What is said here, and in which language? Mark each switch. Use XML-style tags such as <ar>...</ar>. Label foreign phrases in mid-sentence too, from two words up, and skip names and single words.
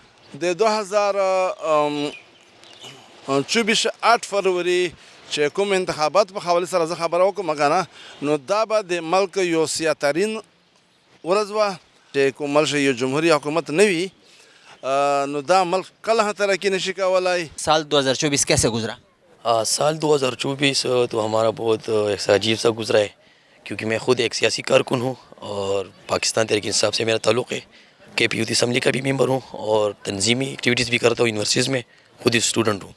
<ps>د 2024 8 فروری چې کوم انتخابات په حواله سره زه خبره وکړم که نه نو دا به د ملک یو سیاترین ورځ وه چې کوم ملک یو جمهوری حکومت نه وي نو دا ملک کله هم ترقی نشي کولی.</ps> <ur>سال 2024 کیسے گزرا؟ سال 2024 تو ہمارا بہت ایسا عجیب سا گزرا ہے کیونکہ میں خود ایک سیاسی کارکن ہوں اور پاکستان تحریک انصاف سے میرا تعلق ہے کے پی یوتھ اسمبلی کا بھی ممبر ہوں اور تنظیمی ایکٹیویٹیز بھی کرتا ہوں یونیورسٹیز میں خود ہی اسٹوڈنٹ ہوں.</ur>